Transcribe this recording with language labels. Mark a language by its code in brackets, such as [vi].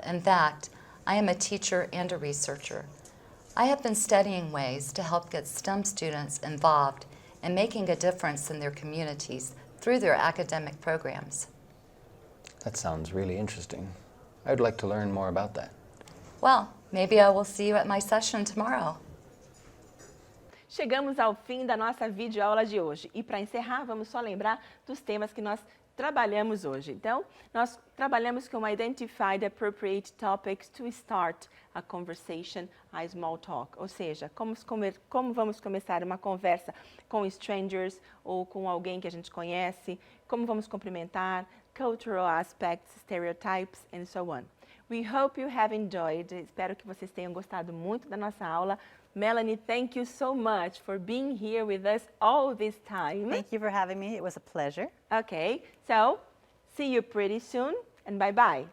[en] In fact, I am a teacher and a researcher. I have been studying ways to help get STEM students involved in making a difference in their communities through their academic programs. That sounds really interesting. I would like to learn more about that. Well, maybe I will see you at my session tomorrow. [pt] Chegamos ao fim da nossa videoaula de hoje. E para encerrar, vamos só lembrar dos temas que nós trabalhamos hoje. Então, nós trabalhamos com [en] Identify the Appropriate Topics to Start a Conversation, a Small Talk. [pt] Ou seja, como vamos começar uma conversa com strangers ou com alguém que a gente conhece, como vamos cumprimentar, [en] cultural aspects, stereotypes, and so on. We hope you have enjoyed. [pt] Espero que vocês tenham gostado muito da nossa aula. [en] Melanie, thank you so much for being here with us all this time. Thank you for having me. It was a pleasure. Okay, so see you pretty soon and bye-bye.